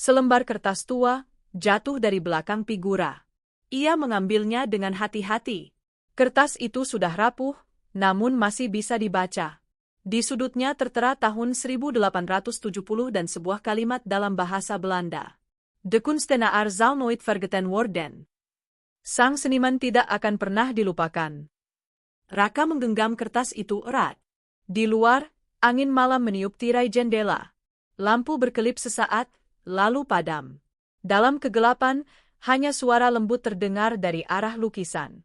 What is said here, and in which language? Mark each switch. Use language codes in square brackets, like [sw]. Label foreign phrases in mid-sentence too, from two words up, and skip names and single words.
[id] Selembar kertas tua jatuh dari belakang figura. Ia mengambilnya dengan hati-hati. Kertas itu sudah rapuh, namun masih bisa dibaca. Di sudutnya tertera tahun 1870 dan sebuah kalimat dalam bahasa Belanda. [nl] De kunstenaar zal nooit vergeten worden. [id] Sang seniman tidak akan pernah dilupakan. Raka menggenggam kertas itu erat. Di luar, angin malam meniup tirai jendela. Lampu berkelip sesaat, lalu padam. Dalam kegelapan, hanya suara lembut terdengar dari arah lukisan.